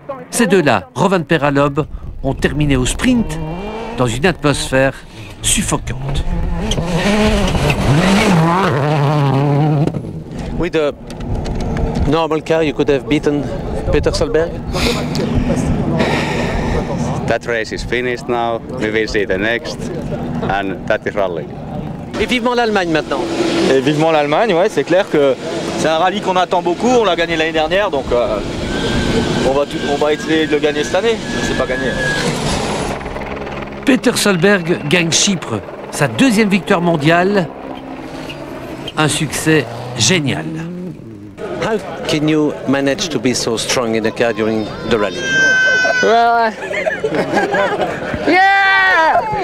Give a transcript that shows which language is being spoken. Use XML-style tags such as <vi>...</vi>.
<fr>Ces deux-là, Rovanperä et Loeb, ont terminé au sprint dans une atmosphère suffocante.</fr> <en>With a normal car, you could have beaten Peter Solberg? That race is finished now. We will see the next, and that is rally.</en> <fr>Et vivement l'Allemagne maintenant. Et vivement l'Allemagne, ouais, c'est clair que c'est un rallye qu'on attend beaucoup. On l'a gagné l'année dernière, donc on va essayer de le gagner cette année. C'est pas gagné. Peter Solberg gagne Chypre, sa deuxième victoire mondiale. Un succès génial.</fr> <en>How can you manage to be so strong in a car during the rally? Well, yeah!</en>